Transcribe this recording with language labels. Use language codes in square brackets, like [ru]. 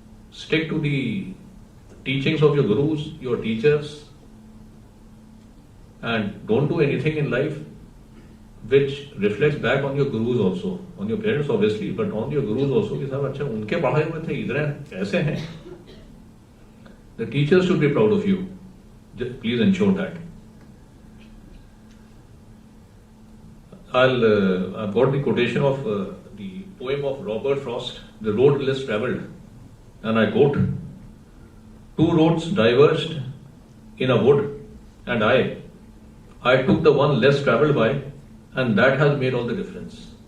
[en] Stick to the teachings of your gurus, your teachers, and don't do anything in life which reflects back on your gurus also, on your parents obviously, but on your gurus also. [hi] कि साहब अच्छा उनके पढ़ाए हुए थे, इधर ऐसे हैं. [en] The teachers should be proud of you. Please ensure that. I've got the quotation of the poem of Robert Frost, The Road Less Travelled, and I quote, "Two roads diverged in a wood, and I took the one less travelled by, and that has made all the difference."